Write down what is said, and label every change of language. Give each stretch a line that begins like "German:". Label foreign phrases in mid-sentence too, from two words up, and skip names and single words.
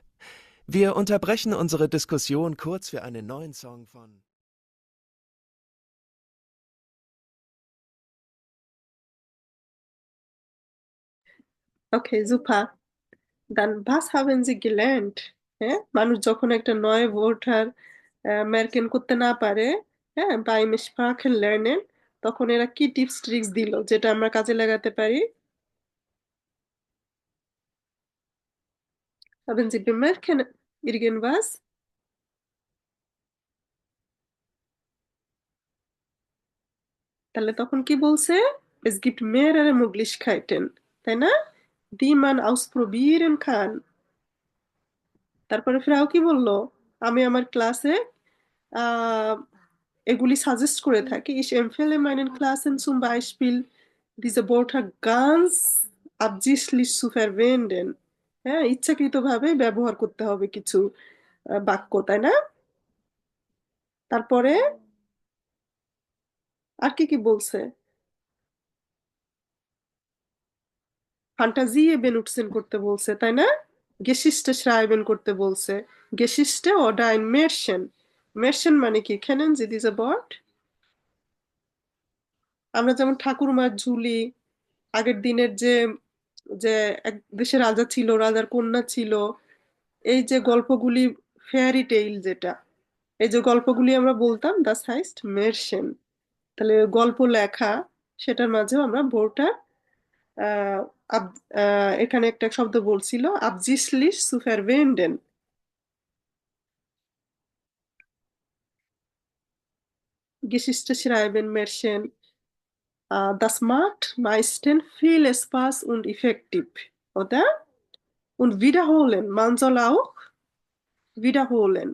German: Wir unterbrechen unsere Diskussion kurz für einen neuen Song von... Okay, super. Dann was haben Sie gelernt?
Bangla: হ্যাঁ মানুষ যখন একটা
German: neue Wörter merken
Bangla: করতে না পারে, হ্যাঁ
German: beim Sprachen lernen,
Bangla: তখন এরা কি
English: tips tricks
Bangla: দিল যেটা আমরা কাজে লাগাতে পারি?
German: Haben Sie bemerken irgendwas?
Bangla: তাহলে তখন কি বলছে?
German: Es gibt mehrere Möglichkeiten,
Bangla: তাই না?
German: Die man ausprobieren kann.
Bangla: তারপরে ফ্রাও কি বললো? আমি আমার ক্লাসে আহ, এগুলি সাজেস্ট করে থাকি।
German: Ich empfehle meinen Klassen zum Beispiel, diese Wörter ganz absichtlich zu verwenden.
Bangla: হ্যাঁ, ইচ্ছাকৃতভাবে ব্যবহার করতে হবে কিছু বাক্য, তাই না? তারপরে আর কি কি বলছে?
German: Fantasie benutzen
Bangla: করতে বলছে, তাই না?
German: Geschichte schreiben
Bangla: করতে বলছে।
German: Geschichte oder ein Märchen.
Bangla: Märchen মানে কি?
German: Kennen Sie diese Wort?
Bangla: আমরা যেমন ঠাকুরমার ঝুলি, আগের দিনের যে যে এক দেশে রাজা ছিল, রাজার কন্যা ছিল, এই যে গল্পগুলি,
English: fairy tale
Bangla: যেটা, এই যে গল্পগুলি আমরা বলতাম,
German: das heißt Märchen।
Bangla: তাহলে গল্প লেখা, সেটার মাঝেও আমরা ভোরটা আহ, এখানে একটা শব্দ বলছিল
German: absichtlich zu verwenden। Geschichte schreiben, Märchen, das macht meistens viel Spaß und effektiv, oder? Und wiederholen, man soll auch wiederholen.